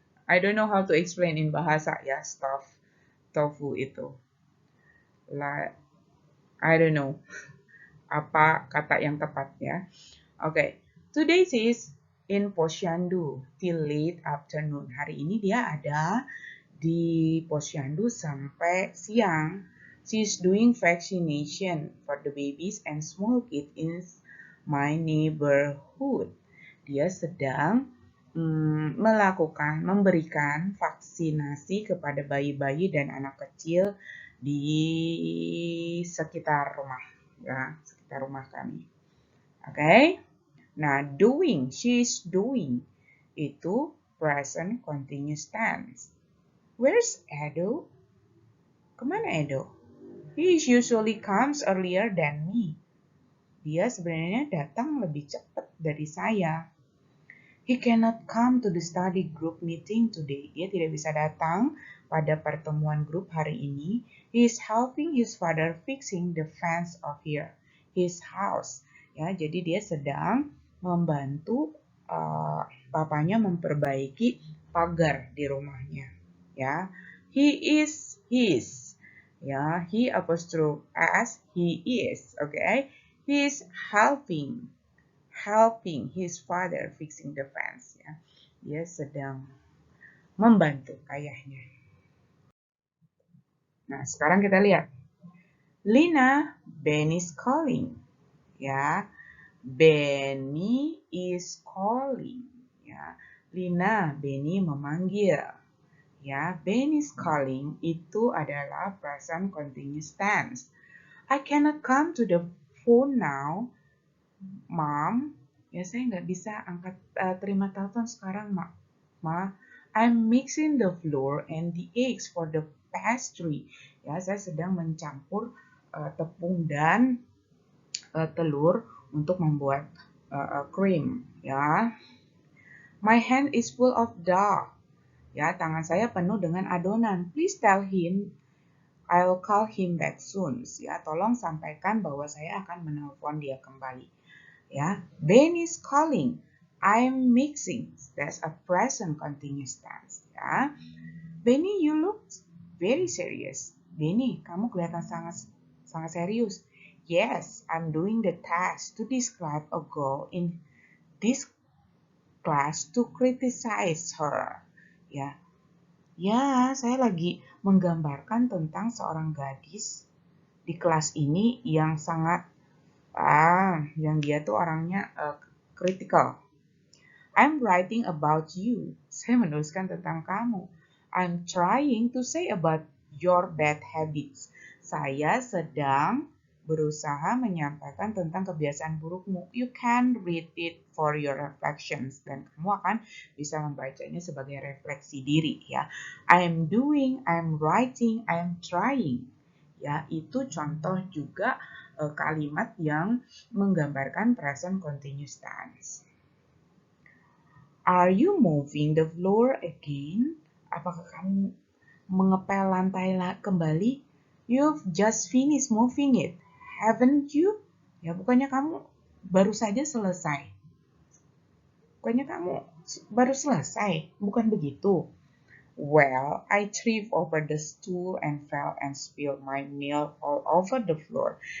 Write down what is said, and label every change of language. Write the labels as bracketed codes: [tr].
[en] I don't know how to explain in bahasa ya, stuffed tofu itu. Like, I don't know [id] apa kata yang tepat ya. [en] Oke, today is in Posyandu till late afternoon. [id] Hari ini dia ada di Posyandu sampai siang. [en] She's doing vaccination for the babies and small kids in my neighborhood. [id] Dia sedang memberikan vaksinasi kepada bayi-bayi dan anak kecil di sekitar rumah, ya, sekitar rumah kami. Oke. Nah, doing, she's doing itu present continuous tense. Where's Edo? Kemana Edo? [en] He usually comes earlier than me. [id] Dia sebenarnya datang lebih cepat dari saya. [en] He cannot come to the study group meeting today. [id] Dia tidak bisa datang pada pertemuan grup hari ini. [en] He is helping his father fixing the fence of his house. [id] Ya, jadi dia sedang membantu papanya memperbaiki pagar di rumahnya. [en] Ya, he is his. Ya, he apostrophe s, he is. Okay, he is helping his father fixing the fence, ya. [id] Dia sedang membantu ayahnya. Nah, sekarang kita lihat. Lina, [en] Benny's calling. Ya, Benny is calling. [id] Ya, Lina, Benny memanggil. Ya, [en] Benny's calling [id] itu adalah present continuous tense. [en] I cannot come to the phone now, Mom. [id] Ya, saya nggak bisa angkat terima telepon sekarang, Ma. [en] I'm mixing the flour and the eggs for the pastry. [id] Ya, saya sedang mencampur tepung dan telur untuk membuat krim. [en] Ya, my hand is full of dough. [id] Ya, tangan saya penuh dengan adonan. [en] Please tell him I'll call him back soon. [id] Ya, tolong sampaikan bahwa saya akan menelpon dia kembali. [en] Ya, Ben is calling. I'm mixing. That's a present continuous tense. Ya, Benny, you look very serious. [id] Benny, kamu kelihatan sangat serius. [en] Yes, I'm doing the task to describe a girl in this class to criticize her. [id] Ya, saya lagi menggambarkan tentang seorang gadis di kelas ini yang sangat yang dia tuh orangnya critical. [en] I'm writing about you. [id] Saya menuliskan tentang kamu. [en] I'm trying to say about your bad habits. [id] Saya sedang berusaha menyampaikan tentang kebiasaan burukmu. [en] You can read it for your reflections. [id] Dan kamu akan bisa membacanya sebagai refleksi diri, ya. [en] I'm doing, I'm writing, I'm trying. [id] Ya, itu contoh juga kalimat yang menggambarkan [en] present continuous tense. Are you moving the floor again? [id] Apakah kamu mengepel lantai kembali? [en] You've just finished moving it, haven't you? [id] Ya, bukannya kamu baru saja selesai. Bukannya kamu baru selesai, bukan begitu? [en] Well, I tripped over the stool and fell and spilled my milk all over the floor.